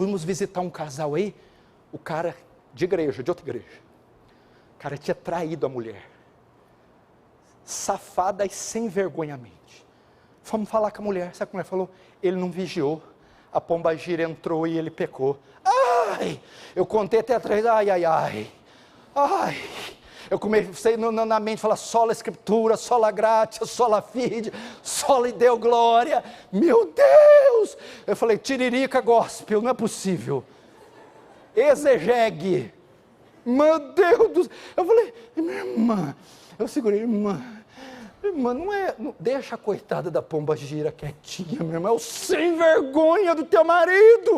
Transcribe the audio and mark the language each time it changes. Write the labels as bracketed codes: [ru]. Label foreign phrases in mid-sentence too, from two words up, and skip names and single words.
[pt] fomos visitar um casal aí, o cara de igreja, de outra igreja, o cara tinha traído a mulher, safada e sem vergonhamente. Fomos falar com a mulher, sabe como a mulher falou? Ele não vigiou, a pombagira entrou e ele pecou. Ai, eu contei até atrás, ai, eu comecei na mente falar, [la] sola escritura, sola gratia, sola fide, sola deu glória, [pt] meu Deus, eu falei, tiririca gospel, não é possível, exegegue, meu Deus do céu, eu falei, minha irmã, eu segurei, irmã, não deixa a coitada da pomba gira quietinha, minha irmã, é o sem vergonha do teu marido.